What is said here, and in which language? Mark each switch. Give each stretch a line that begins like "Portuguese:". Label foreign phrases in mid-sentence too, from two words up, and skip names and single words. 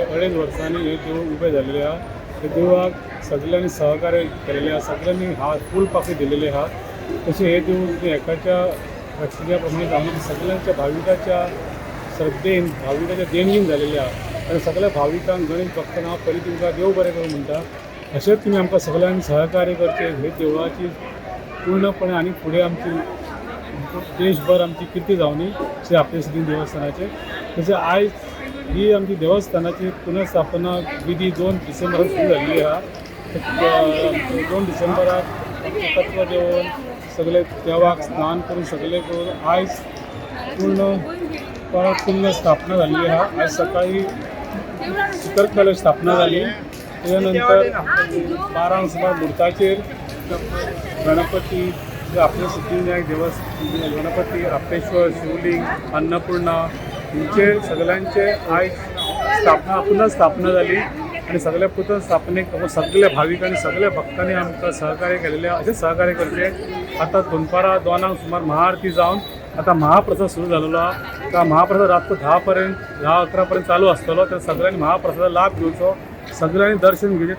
Konkani: 2.5 वर्सांनी हे देऊळ उभे झालेले आहात. हे देवळाक सगळ्यांनी सहकार्य केलेले आहात, सगळ्यांनी हात फूल पाकळी दिलेले आहात. तसे हे देऊळ एकाच्या लक्षण्याप्रमाणे आम्ही सगळ्यांच्या भाविकाच्या श्रद्धेन भाविकाच्या देणगीन झालेल्या आहात. आणि सगळ्या भाविकांक गणेश भक्तांना परी तुमकां देव बरें करूं म्हणटा. अशेंच तुम्ही आमकां सगळ्यांनी सहकार्य करचे. हे देवळाची पूर्णपणे आणि पुढे आमची देशभर आमची कीर्ती जावनी श्री आपटेश्वर सिद्धिविनायक देवस्थानाचे. तशें आयज ही आमची देवस्थानाची पुनर्स्थापना विधी 2 डिसेंबराक सुरू जाल्ली आहा. 2 डिसेंबराक तत्व देवन सगळे देवाक स्नान करून सगळे करून आयज पूर्ण परत पुण्य स्थापना झाली आहा. आज सकाळी शिखर कलश स्थापना झाली. त्यानंतर 12 सुमार मुहूर्ताचेर गणपती आपले सिद्धिविनायक देवस्थान, गणपती, आपटेश्वर, शिवलिंग, अन्नपूर्णा यांचे सगळ्यांचे आयज स्थापना पुनर्स्थापना झाली. आणि सगळ्या पुतन स्थापनेक सगळ्या भाविकांनी सगळ्या भक्तांनी आमकां सहकार्य केलेले. असेच सहकार्य करचे. आता दनपारां 2 सुमार महाआरती जावन आता महाप्रसाद सुरू झालेलो आहा. त्या महाप्रसाद रात्र 10 पर्यंत 10-11 पर्यंत चालू आसतलो. तर सगळ्यांनी महाप्रसादाचा लाभ घेवचो, सगळ्यांनी दर्शन घेवचें.